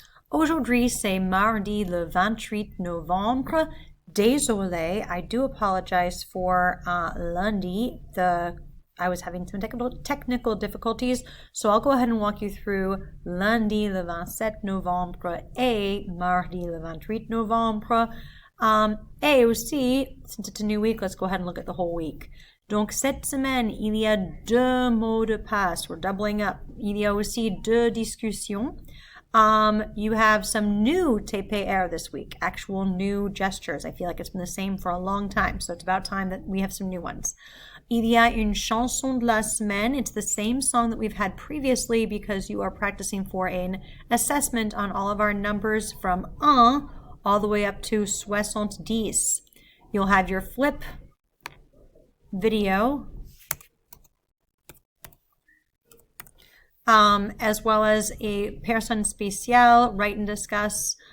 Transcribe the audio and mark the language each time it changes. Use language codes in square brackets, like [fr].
[fr] Aujourd'hui, c'est mardi le 28 novembre. [en] Désolé, I do apologize for lundi. I was having some technical difficulties, so I'll go ahead and walk you through [fr] lundi le 27 novembre et mardi le 28 novembre. Et aussi, [en] since it's a new week, let's go ahead and look at the whole week. [fr] Donc, cette semaine, il y a deux mots de passe. [en] We're doubling up. [fr] Il y a aussi deux discussions. [en] You have some new TPR this week, actual new gestures. I feel like it's been the same for a long time, so it's about time that we have some new ones. [fr] Il y a une chanson de la semaine. [en] It's the same song that we've had previously because you are practicing for an assessment on all of our numbers from 1 all the way up to 70. You'll have your flip video, as well as a personne spéciale, write and discuss.